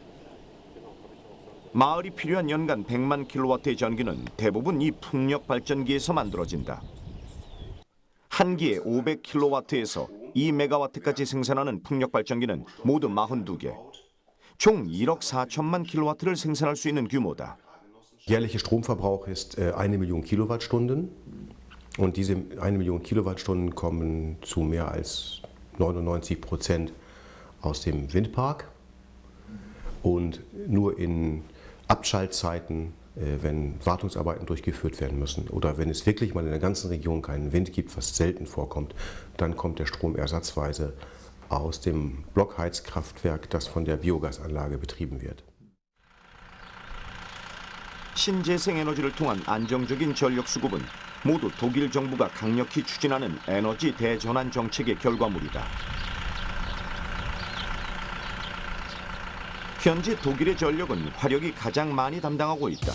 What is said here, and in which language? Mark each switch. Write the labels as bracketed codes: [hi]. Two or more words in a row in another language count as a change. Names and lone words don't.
[ko] 마을이 필요한 연간 100만 킬로와트의 전기는 대부분 이 풍력발전기에서 만들어진다. 한 기에 500킬로와트에서 2메가와트까지 생산하는 풍력발전기는 모두 42개. 총 1억 4천만 킬로와트를 생산할 수 있는 규모다. [de] Jährlicher Stromverbrauch ist 1 Million Kilowattstunden. Und diese 1 Million Kilowattstunden kommen zu mehr als 99% aus dem Windpark. Und nur in Abschaltzeiten, wenn Wartungsarbeiten durchgeführt werden müssen oder wenn es wirklich mal in der ganzen Region keinen Wind gibt, was selten vorkommt, dann kommt der Strom ersatzweise aus dem Blockheizkraftwerk, das von der Biogasanlage betrieben wird. [ko] 신재생 에너지를 통한 안정적인 전력 수급은 모두 독일 정부가 강력히 추진하는 에너지 대전환 정책의 결과물이다. 현재 독일의 전력은 화력이 가장 많이 담당하고 있다.